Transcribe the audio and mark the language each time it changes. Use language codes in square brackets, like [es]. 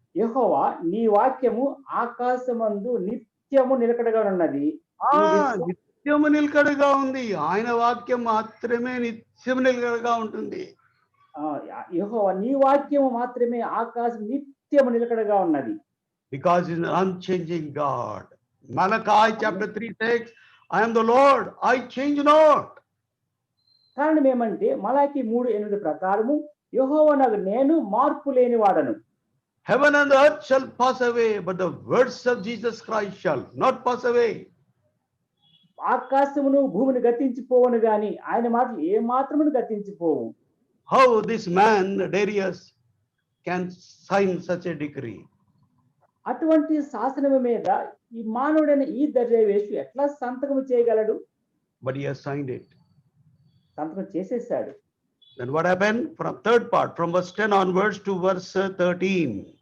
[te] యెహోవా నీ వాక్యము ఆకాశమందు నిత్యము నిలకడగా ఉన్నది. నిత్యము నిలకడగా ఉంది. ఆయన వాక్యం మాత్రమే నిత్యము నిలకడగా ఉంటుంది. యెహోవా నీ వాక్యము మాత్రమే ఆకాశం నిత్యము నిలకడగా ఉన్నది. [en] Because he is an unchanging God. Malachi chapter 3 says, I am the Lord, I change not. [te] కారణం ఏమంటే మలాకి 3:8 ప్రకారము యెహోవానగు నేను మార్పు లేని వాడను. [en] Heaven and the earth shall pass away, but the words of Jesus Christ shall not pass away. [te] ఆకాశమును భూమిని గతించిపోవును గాని ఆయన మాటలు ఏ మాత్రమును గతించిపోవు. [en] How this man Darius can sign such a decree? [te] అటువంటి శాసనము మీద ఈ మానవుడైన ఈ దర్యావేషు ఎట్లా సంతకము చేయగలడు? [en] But he has signed it. [te] సంతకం చేసేసాడు. [en] Then what happened? From third part, from verse 10 onwards to verse 13.